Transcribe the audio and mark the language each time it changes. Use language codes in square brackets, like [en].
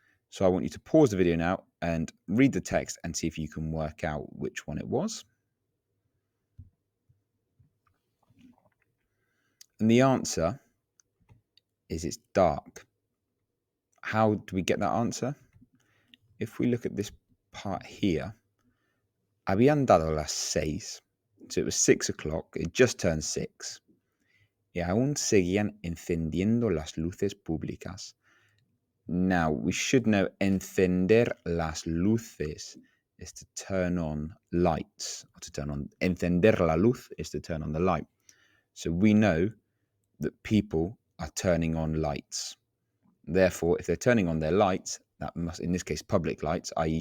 [en] So I want you to pause the video now and read the text and see if you can work out which one it was. And the answer is it's dark. How do we get that answer? If we look at this part here, [es] habían dado las 6, [en] so it was 6 o'clock, it just turned 6, [es] y aún seguían encendiendo las luces públicas. [en] Now, we should know [es] encender las luces [en] is to turn on lights, or to turn on, [es] encender la luz [en] is to turn on the light. So we know that people are turning on lights. Therefore, if they're turning on their lights, that must, in this case, public lights, i.e.